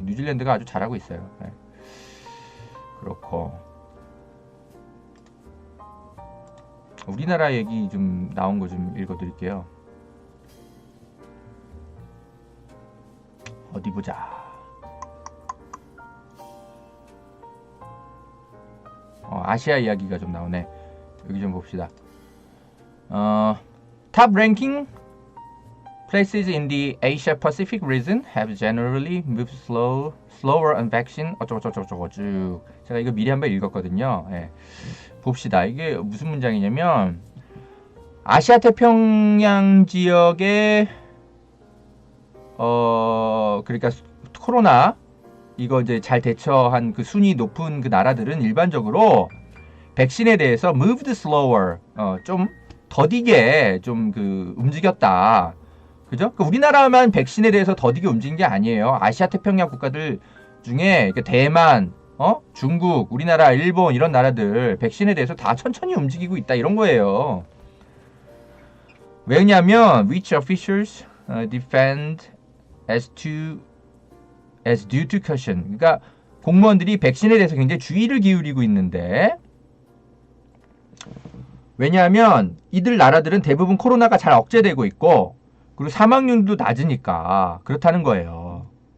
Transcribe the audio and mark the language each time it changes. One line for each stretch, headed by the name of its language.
Korean: 뉴질랜드가 아주 잘하고 있어요. 네. 그렇고 우리나라 얘기 좀 나온 거 좀 읽어드릴게요. 어디 보자. 아시아 이야기가 좀 나오네. 여기 좀 봅시다.
English: Top ranking places in the Asia Pacific region have generally moved slower on vaccine.
Korean: 어쩌고저쩌고 쭉. 제가 이거 미리 한번 읽었거든요. 예. 봅시다. 이게 무슨 문장이냐면 아시아 태평양 지역의 그러니까 코로나 이거 이제 잘 대처한 그 순위 높은 그 나라들은 일반적으로 백신에 대해서
English: moved slower
Korean: 좀 더디게 좀 그 움직였다. 그죠? 그 우리나라만 백신에 대해서 더디게 움직인 게 아니에요. 아시아 태평양 국가들 중에 대만, 중국, 우리나라, 일본 이런 나라들 백신에 대해서 다 천천히 움직이고 있다 이런 거예요.
English: 왜냐면 which officials defend as due to caution.
Korean: 그러니까 공무원들이 백신에 대해서 굉장히 주의를 기울이고 있는데 왜냐하면 이들 나라들은 대부분 코로나가 잘 억제되고 있고 그리고 사망률도 낮으니까 그렇다는 거예요.